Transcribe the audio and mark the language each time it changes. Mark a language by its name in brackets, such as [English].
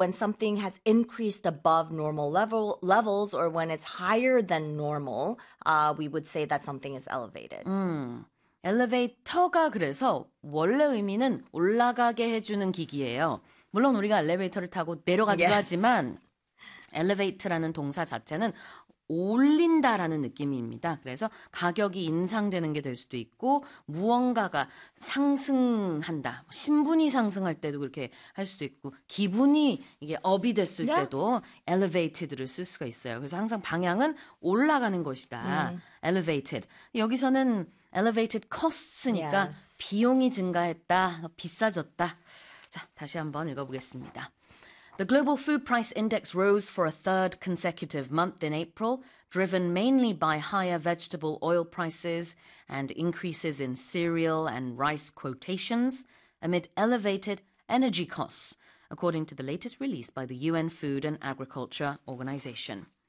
[English] when something has increased above normal levels or when it's higher than normal, we would say that something is elevated. [Korean] 엘리베이터가 그래서 원래 의미는 올라가게 해주는 기기예요. 물론 우리가 엘리베이터를 타고 내려가기도 [English] yes. [Korean] 하지만 elevate라는 동사 자체는 올린다라는 느낌입니다. 그래서 가격이 인상되는 게 될 수도 있고 무언가가 상승한다. 신분이 상승할 때도 그렇게 할 수도 있고 기분이 이게 업이 됐을 [English] yeah. [Korean] 때도 elevated를 쓸 수가 있어요. 그래서 항상 방향은 올라가는 것이다. Elevated. 여기서는 [English] elevated costs [Korean] 니까 [English] yes. [Korean] 비용이 증가했다, 비싸졌다. 자, 다시 한번 읽어보겠습니다. [English] The global food price index rose for a third consecutive month in April, driven mainly by higher vegetable oil prices and increases in cereal and rice quotations amid elevated energy costs, according to the latest release by the UN Food and Agriculture Organization.